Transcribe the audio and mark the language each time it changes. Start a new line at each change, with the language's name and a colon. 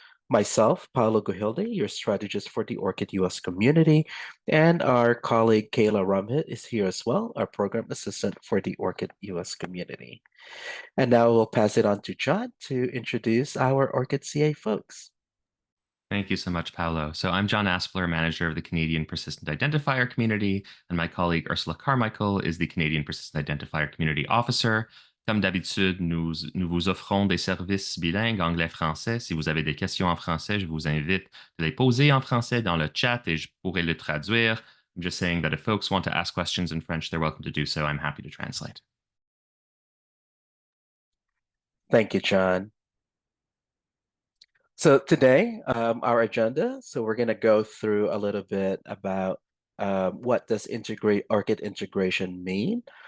English: Myself, Paolo Guhilde, your strategist for the ORCID US community, and our colleague Kayla Rumhit is here as well, our program assistant for the ORCID US community. And now we'll pass it on to John to introduce our ORCID CA folks. Thank you so much, Paolo. So I'm John Aspler, manager of the Canadian Persistent Identifier community, and my colleague Ursula Carmichael is the Canadian Persistent Identifier community officer.
French: Comme d'habitude, nous vous offrons des services bilingues anglais-français. Si vous avez des questions en français, je vous invite de les poser en français dans le chat et je pourrai le traduire.
English: I'm just saying that if folks want to ask questions in French, they're welcome to do so. I'm happy to translate. Thank you, John. So today, our agenda, so we're going to go through a little bit about what does ORCID integration mean.